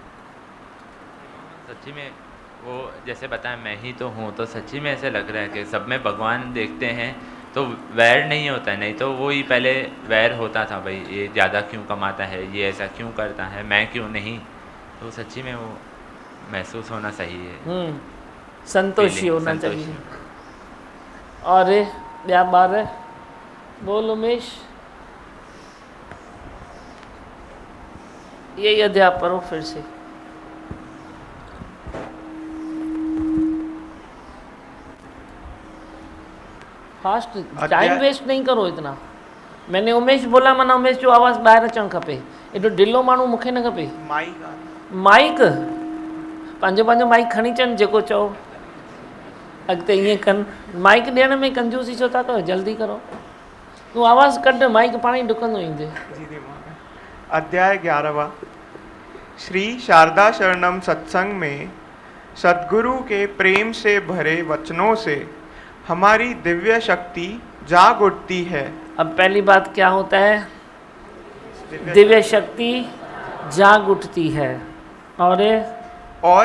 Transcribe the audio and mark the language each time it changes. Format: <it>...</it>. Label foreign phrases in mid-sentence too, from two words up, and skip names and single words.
<hi>सच्ची में वो जैसे बताया मैं ही तो हूँ, तो सच्ची में ऐसे लग रहा है कि सब में भगवान देखते हैं तो वैर नहीं होता है। नहीं तो वो ही पहले वैर होता था, भाई ये ज़्यादा क्यों कमाता है, ये ऐसा क्यों करता है, मैं क्यों नहीं। तो सच्ची में वो महसूस होना सही है, संतोषी होना चाहिए। और</hi> <sd>ॿिया ॿार बोल</sd> <hi>उमेश, यही अध्याय पढ़ो फिर से। फास्ट, टाइम वेस्ट नहीं करो इतना। मैंने उमेश बोला</hi> <sd>माना उमेश जो आवाज़ ॿाहिरि अचणु खपे। एॾो ढिलो माण्हू मूंखे न खपे। माइक पंहिंजो पंहिंजो माइक खणी अचनि, जेको चओ अॻिते ईअं कनि। माइक ॾियण में कंजूसी छो था कयो, जल्दी करो। तूं आवाज़ कढ, माइक पाण ई डुकंदो ईंदे।</sd> <hi>अध्याय 11वां। श्री शारदा शरणम सत्संग में सद्गुरु के प्रेम से भरे वचनों से हमारी दिव्य शक्ति जाग उठती है। अब पहली बात क्या होता है? दिव्य शक्ति जाग उठती है और</hi>